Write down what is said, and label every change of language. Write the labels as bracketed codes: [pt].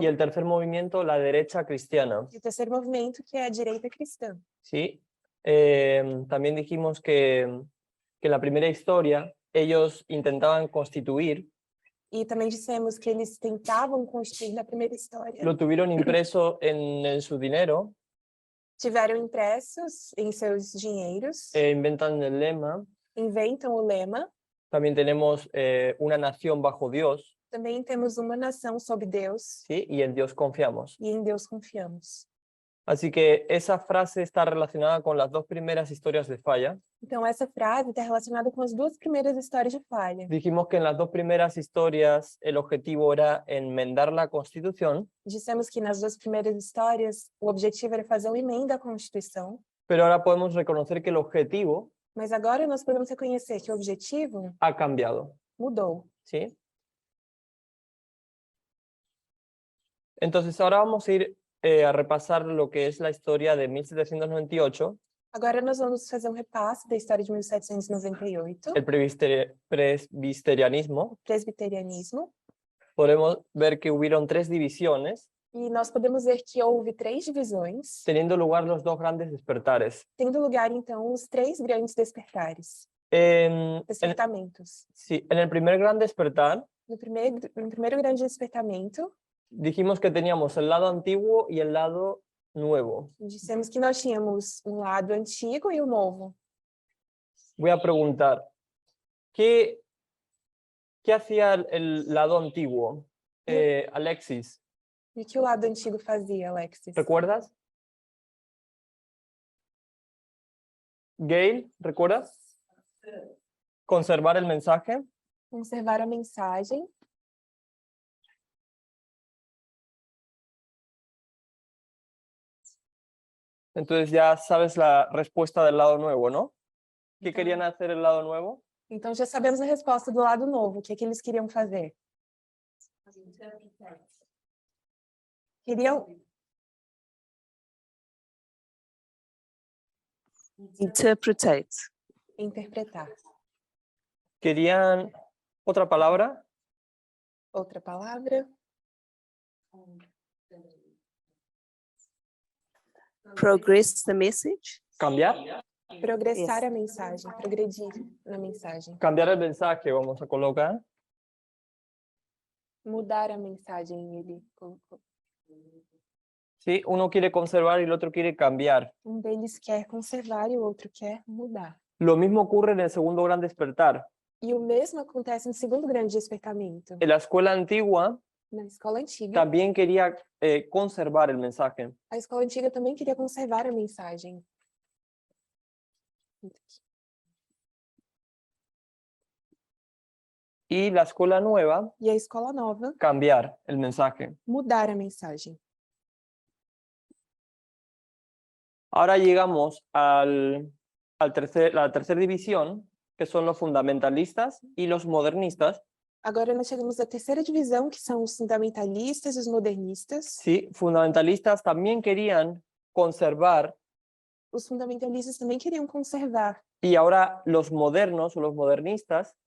[es] y el tercer movimiento, la derecha cristiana. [pt] e o terceiro movimento, que é a direita cristã. [es] ¿Sí? También dijimos que en la primera historia ellos intentaban constituir, [pt] E também dissemos que eles tentavam construir na primeira história. [es] lo tuvieron impreso en su dinero, [pt] Tiveram impressos em seus dinheiros, [es] inventan el lema. [pt] inventam o lema. [es] También tenemos una nación bajo Dios, [pt] Também temos uma nação sob Deus [es] ¿sí? Y en Dios confiamos. [pt] e em Deus confiamos. [es] Así que esa frase está relacionada con las dos primeras historias de falla. [pt] Então, essa frase está relacionada com as duas primeiras histórias de falha. [es] Dijimos que en las dos primeras historias el objetivo era enmendar la Constitución, [pt] Dissemos que nas duas primeiras histórias o objetivo era fazer uma emenda à Constituição, [es] pero ahora podemos reconocer que el objetivo [pt] mas agora nós podemos reconhecer que o objetivo [es] ha cambiado, [pt] mudou. [es] ¿sí? Entonces ahora vamos a ir a repasar lo que es la historia de 1798, [pt] Agora nós vamos fazer um repasse da história de 1798, [es] el presbiterianismo. [pt] presbiterianismo, [es] Podemos ver que hubieron tres divisiones, [pt] e nós podemos ver que houve três divisões, [es] teniendo lugar los dos grandes despertares. [pt] tendo lugar então os três grandes despertares, [es] En [pt] despertamentos. [es] sí, en el primer gran despertar [pt] No primeiro grande despertamento, [es] dijimos que teníamos el lado antiguo y el lado nuevo. [pt] dissemos que nós tínhamos um lado antigo e o novo. [es] Voy a preguntar, ¿qué hacía el lado antiguo? [pt] Alexis, E o que o lado antigo fazia, Alexis? [es] ¿recuerdas? Gail, ¿recuerdas? Conservar el mensaje. [pt] Conservar a mensagem. [es] Entonces ya sabes la respuesta del lado nuevo, ¿no? ¿Qué [pt] Então, [es] querían hacer el lado nuevo? [pt] então já sabemos a resposta do lado novo. O que eles queriam fazer? Queriam [en] Interpretate. [pt] interpretar. [es] ¿Querían otra palabra? [pt] Outra palavra? [en] Progress the message. [es] ¿Cambiar? [pt] Progressar [en] Yes. [pt] a mensagem, progredir na mensagem. [es] Cambiar el mensaje, vamos a colocar. [pt] Mudar a mensagem, ele colocou. [es] Sí, uno quiere conservar y el otro quiere cambiar. [pt] Deles quer conservar e o outro quer mudar. [es] Lo mismo ocurre en el segundo gran despertar. [pt] E o mesmo acontece no segundo grande despertamento. [es] En la escuela antigua [pt] Na escola antiga, [es] también quería conservar el mensaje. [pt] a escola antiga também queria conservar a mensagem. [es] Y la escuela nueva, [pt] E a escola nova, [es] cambiar el mensaje. [pt] mudar a mensagem. [es] Ahora llegamos a la tercera división, que son los fundamentalistas y los modernistas. [pt] Agora nós chegamos à terceira divisão, que são os fundamentalistas e os modernistas. [es] Sí, fundamentalistas también querían conservar [pt] Os fundamentalistas também queriam conservar. [es] y ahora los modernos o los modernistas